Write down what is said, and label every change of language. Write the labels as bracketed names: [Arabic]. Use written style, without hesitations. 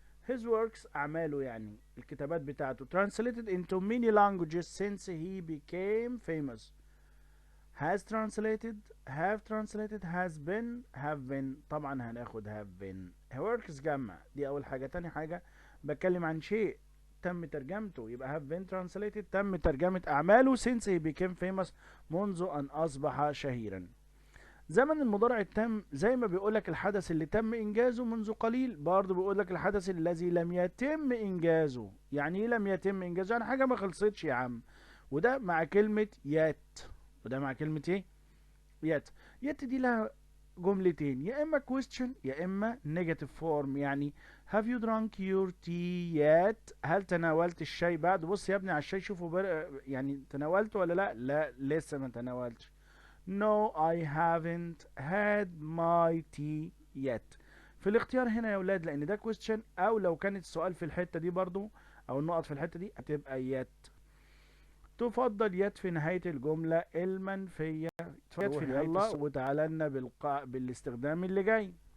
[English] his works [Arabic] أعماله، يعني الكتابات بتاعته [English] translated into many languages since he became famous. has translated، have translated، has been، have been. [Arabic] طبعا هناخد have been. works جمع، دي أول حاجة. تاني حاجة بتكلم عن شيء تم ترجمته، يبقى [English] have been translated [Arabic] تم ترجمة أعماله [English] since he became famous، [Arabic] منذ أن أصبح شهيرا. زمن المضارع التام زي ما بيقولك الحدث اللي تم انجازه منذ قليل، برضه بيقولك الحدث الذي لم يتم انجازه. يعني ايه لم يتم انجازه؟ يعني حاجه ما خلصتش يا عم. وده مع كلمه yet. وده مع كلمه ايه؟ yet. yet دي لها جملتين: يا اما question يا اما negative form. يعني [English] have you drunk your tea yet؟ [Arabic] هل تناولت الشاي بعد؟ بص يا ابني على الشاي، شوفوا يعني تناولته ولا لا؟ لا لسه ما تناولتش. [English] No, I haven't had my tea yet. [Arabic] في الاختيار هنا يا ولاد، لان ده question، او لو كانت السؤال في الحتة دي برضو او النقط في الحتة دي هتبقى yet. تفضل yet في نهاية الجملة المنفية. يت في نهاية يلا وتعالى لنا بالاستخدام اللي جاي.